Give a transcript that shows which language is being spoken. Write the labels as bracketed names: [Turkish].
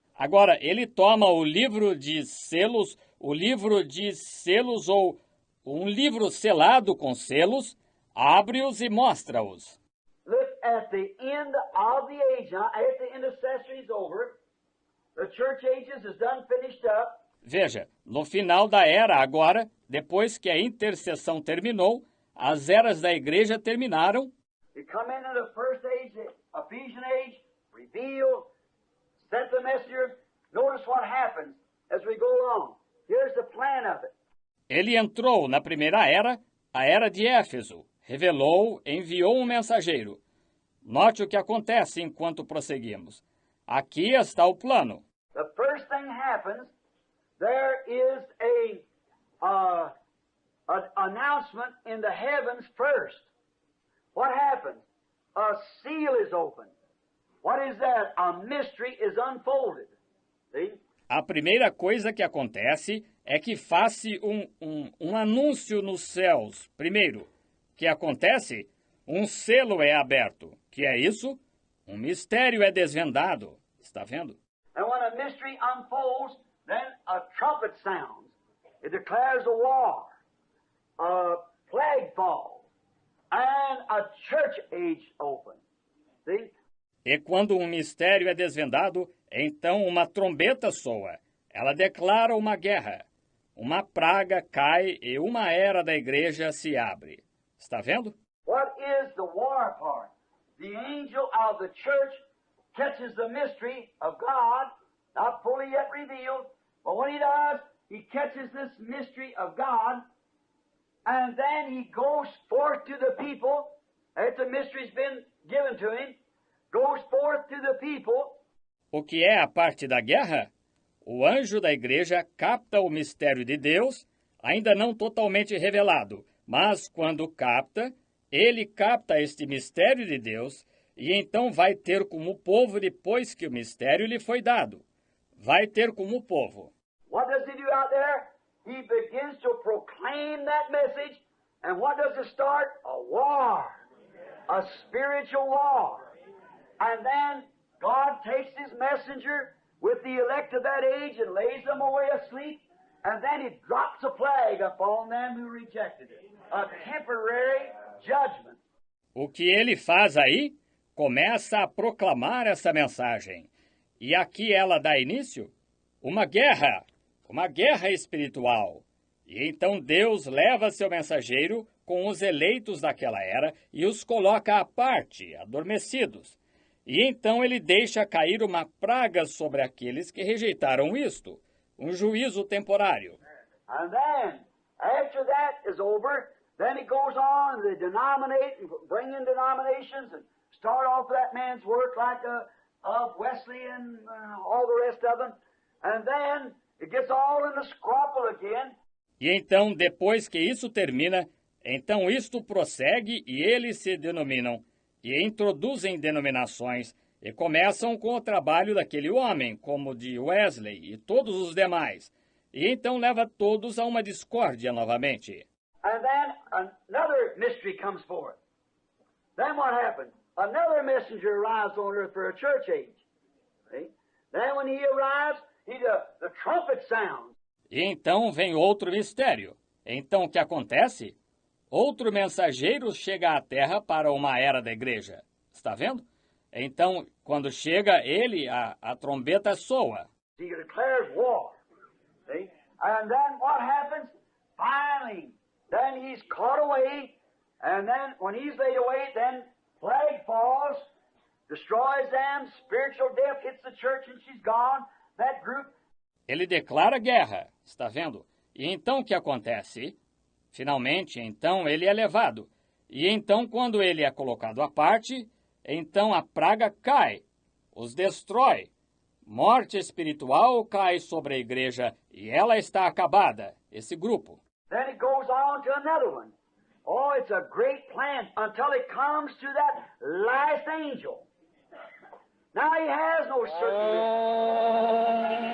[Portuguese] Agora, ele toma o livro de selos ou um livro selado com selos, abre-os e mostra-os. [English] Look at the end of the age. Now, after the intercessory is over, the church ages is done, finished up. [Portuguese] Veja, no final da era agora, depois que a intercessão terminou, as eras da igreja terminaram. [English] You come into the first age, the Ephesian age, reveal, sent the messenger. Notice what happens as we go along. Here's the plan of it. [Portuguese] Ele entrou na primeira era, a era de Éfeso, revelou, enviou um mensageiro. Note o que acontece enquanto prosseguimos. Aqui está o plano. [English] The first thing happens, there is an announcement in the heavens first. What happens? A seal is opened. What is that? A mystery is unfolded. See? [Portuguese] A primeira coisa que acontece é que faz-se um anúncio nos céus. Primeiro, que acontece? Um selo é aberto. Que é isso? Um mistério é desvendado. Está vendo? [English] And when a mystery unfolds, then a trumpet sounds. It declares a war. A plague falls. And a church age opens. See? [Portuguese] E quando um mistério é desvendado, então uma trombeta soa. Ela declara uma guerra. Uma praga cai e uma era da igreja se abre. Está vendo? [English] What is the war part? The angel of the church catches the mystery of God, not fully yet revealed, but when he does, he catches this mystery of God, and then he goes forth to the people, after the mystery's been given to him, goes forth to the people. [Portuguese] O que é a parte da guerra? O anjo da igreja capta o mistério de Deus, ainda não totalmente revelado, mas quando capta, ele capta este mistério de Deus e então vai ter como povo depois que o mistério lhe foi dado. Vai ter como povo. [English] What does he do out there? He begins to proclaim that message, and what does it start? A war, a spiritual war. And then God takes his messenger with the elect of that age and lays them away asleep, and then he drops a plague upon them who rejected it. A temporary judgment. [Portuguese] O que ele faz aí? Começa a proclamar essa mensagem. E aqui ela dá início? Uma guerra espiritual. E então Deus leva seu mensageiro com os eleitos daquela era e os coloca à parte, adormecidos. E então ele deixa cair uma praga sobre aqueles que rejeitaram isto, um juízo temporário. [English] And then, after that is over, then it goes on, they denominate and bring in denominations and start off that man's work like of Wesley and all the rest of them. And then it gets all in the scruffle again. [Portuguese] E então, depois que isso termina, então isto prossegue e eles se denominam e introduzem denominações e começam com o trabalho daquele homem, como de Wesley e todos os demais. E então leva todos a uma discórdia novamente. [English] And then another mystery comes forth. Then what happens? Another messenger arrives on earth for a church age. See? Then when he arrives, the trumpet sounds. [Portuguese] E então vem outro mistério. Então o que acontece? Outro mensageiro chega à terra para uma era da igreja. Está vendo? Então, quando chega ele, a trombeta soa. [English] He declares war. See? And then what happens? Finally, then he's caught away, and then when he's laid away, then plague falls, destroys them, spiritual death hits the church and she's gone. That group. [Portuguese] Ele declara guerra, está vendo? E então o que acontece? Finalmente, então, ele é levado. E então, quando ele é colocado à parte, então a praga cai, os destrói. Morte espiritual cai sobre a igreja e ela está acabada, esse grupo. [English] Then it goes on to another one. Oh, it's a great plan until it comes to that last angel. Now he has no certain